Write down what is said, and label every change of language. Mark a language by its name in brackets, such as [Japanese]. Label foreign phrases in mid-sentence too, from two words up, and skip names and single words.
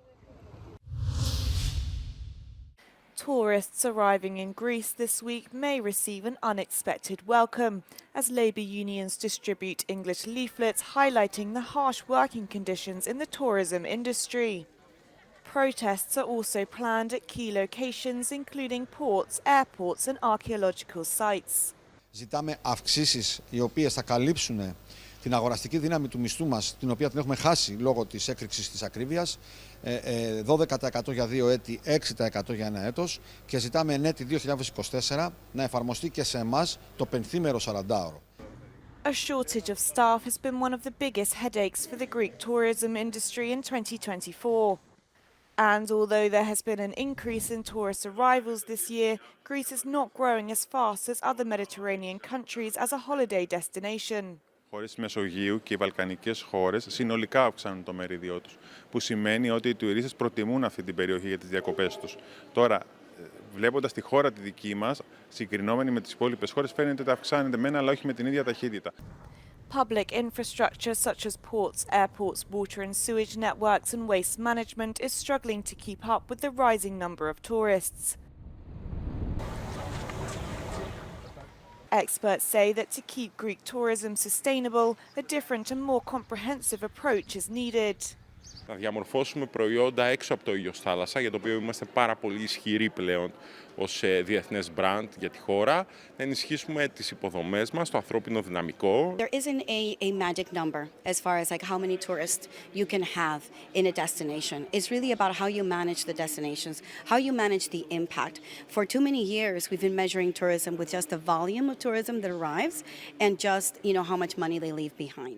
[English] Tourists arriving in Greece this week may receive an unexpected welcome as labour unions distribute English leaflets highlighting the harsh working conditions in the tourism industry. Protests are also planned at key locations including ports, airports and archaeological sites. [Greek] Ζητάμε αυξήσεις οι οποίες θα καλύψουν την αγοραστική δύναμη του μισθού μας, την οποία την έχουμε χάσει λόγω της έκρηξης της ακρίβειας, 12% για 2 έτη, 6% για 1 έτος και ζητάμε εν έτη 2024 να εφαρμοστεί και σε εμάς το πενθήμερο 40ωρο. [English] A shortage of staff has been one of the biggest headaches for the Greek tourism industry in 2024. And although there has been an increase in tourist arrivals this year, Greece is not growing as fast as other Mediterranean countries as a holiday destination. [Greek] Χώρες Μεσογείου και οι βαλκανικές χώρες συνολικά αυξάνουν το μερίδιό τους, που σημαίνει ότι οι τουρίστες προτιμούν αυτή την περιοχή για τις διακοπές τους. Τώρα, βλέποντας τη χώρα τη δική μας, συγκρινόμενη με τις υπόλοιπες χώρες, φαίνεται ότι αυξάνεται μένα, αλλά όχι με την ίδια ταχύτητα. [English] Public infrastructure such as ports, airports, water and sewage networks and waste management is struggling to keep up with the rising number of tourists. Experts say that to keep Greek tourism sustainable, a different and more comprehensive approach is needed. [Greek] Να διαμορφώσουμε προϊόντα έξω από το ήλιος θάλασσα, για το οποίο είμαστε πάρα πολύ ισχυροί πλέον ως διεθνές brand για τη χώρα, να ενισχύσουμε τις υποδομές μας, το ανθρώπινο δυναμικό. [English] There isn't a magic number as far as like how many tourists you can have in a destination. It's really about how you manage the destinations, how you manage the impact. For too many years, we've been measuring tourism with just the volume of tourism that arrives and just, how much money they leave behind.